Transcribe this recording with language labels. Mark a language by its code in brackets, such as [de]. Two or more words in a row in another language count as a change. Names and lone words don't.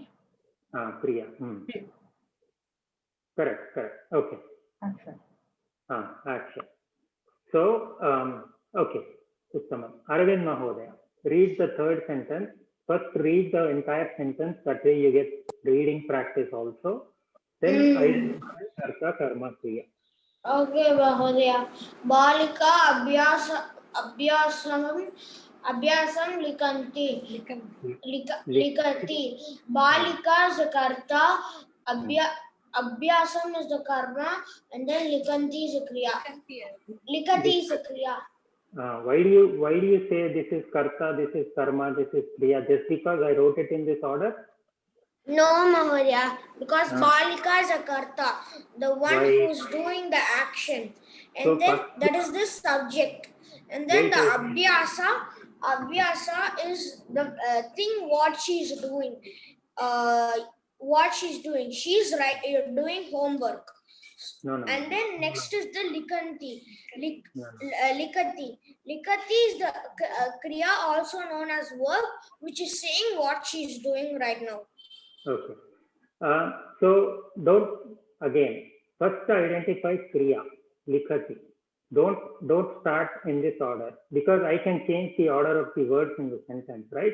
[en] Kriya. Correct. Okay. Action. Action. So, okay. Uttamam. Arvind Mahodaya. Read the third sentence. First read the entire sentence. That way you get reading practice also. Then identify [sa] कर्ता, कर्म, क्रिया. [en] Okay, Mahodaya. [sa] बालिका अभ्यासम् लिखन्ति. [en] Likati. Balika is the karta, abhyasam is the karma, and then likanti is the kriya. Likati is the kriya. Why do you say this is karta, this is karma, this is kriya? Just because I wrote it in this order? No, Mahodaya, because balika is a karta, the one who is doing the action, and so then that is the subject, and then the abhyasa is the thing what she's doing. What she's doing, she's doing homework. No. And then next is the likanti. Likati. Likati is the kriya, also known as verb, which is saying what she's doing right now. Okay. So first identify kriya, likati. Don't start in this order, because I can change the order of the words in the sentence, right?